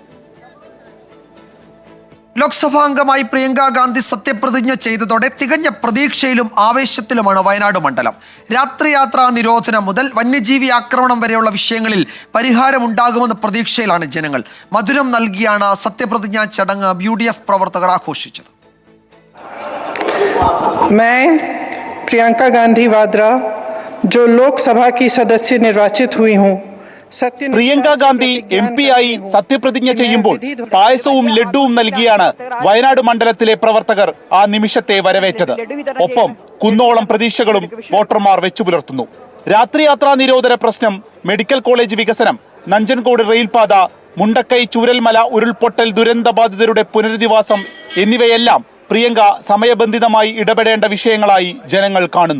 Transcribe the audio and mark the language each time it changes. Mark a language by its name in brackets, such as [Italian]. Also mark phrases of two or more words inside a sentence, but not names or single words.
[Malayalam] ലോക്സഭാംഗമായി പ്രിയങ്ക ഗാന്ധി സത്യപ്രതിജ്ഞ ചെയ്തതോടെ തികഞ്ഞ പ്രതീക്ഷയിലും ആവേശത്തിലുമാണ് വയനാട് മണ്ഡലം. രാത്രിയാത്രാ നിരോധനം മുതൽ വന്യജീവി ആക്രമണം വരെയുള്ള വിഷയങ്ങളിൽ പരിഹാരമുണ്ടാകുമെന്ന പ്രതീക്ഷയിലാണ് ജനങ്ങൾ. മധുരം നൽകിയാണ് സത്യപ്രതിജ്ഞാ ചടങ്ങ് UDF പ്രവർത്തകർ ആഘോഷിച്ചത്. [Hindi] मैं प्रियंका गांधी वाड्रा जो लोकसभा की सदस्य निर्वाचित हुई हूँ. [Malayalam] പ്രിയങ്ക ഗാന്ധി MP ആയി സത്യപ്രതിജ്ഞ ചെയ്യുമ്പോൾ പായസവും ലഡ്ഡുവും നൽകിയാണ് വയനാട് മണ്ഡലത്തിലെ പ്രവർത്തകർ ആ നിമിഷത്തെ വരവേറ്റത്. ഒപ്പം കുന്നോളം പ്രതീക്ഷകളും വോട്ടർമാർ വെച്ചുപുലർത്തുന്നു. രാത്രിയാത്രാ നിരോധന പ്രശ്നം, മെഡിക്കൽ കോളേജ് വികസനം, നഞ്ചൻകോട് റെയിൽപാത, മുണ്ടക്കൈ ചൂരൽമല ഉരുൾപൊട്ടൽ ദുരന്തബാധിതരുടെ പുനരധിവാസം എന്നിവയെല്ലാം പ്രിയങ്ക സമയബന്ധിതമായി ഇടപെടേണ്ട വിഷയങ്ങളായി ജനങ്ങൾ കാണുന്നു.